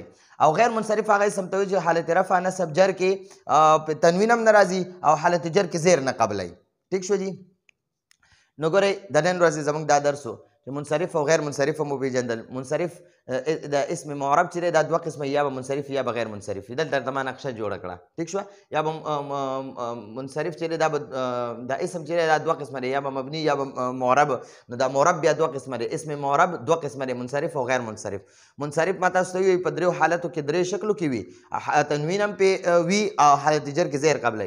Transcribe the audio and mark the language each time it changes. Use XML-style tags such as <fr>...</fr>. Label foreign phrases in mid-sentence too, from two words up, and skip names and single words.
<ps>او غیر منصرف هغه اسم ته وایي چې حالت رفع نصب جر کې تنوین هم نه راځي او حالت جر کې زیر نه قبلی. ٹھیک شو جی. نو ګورئ د نن ورځې زموږ دا درس و چې منصرف او غیر منصرف هم وپېژندل. منصرف د اسم معرب چې دی دا دوه قسمه، یا به منصرف یا به غیر منصرف. دلته درته ما نقشه جوړه کړه، ٹھیک شوه. یا به منصرف چې دی دا اسم چې دی دا دوه قسمه دی، یا به مبني یا به معرب. نو دا معرب بیا دوه قسمه دی، اسم معرب دوه قسمه دی، منصرف او غیر منصرف. منصرف ما تاسو ته ویل په دریو حالتو کې درې شکلو کې وي، تنوین هم پې وي او حالت جر کې زیر قبلی.</ps>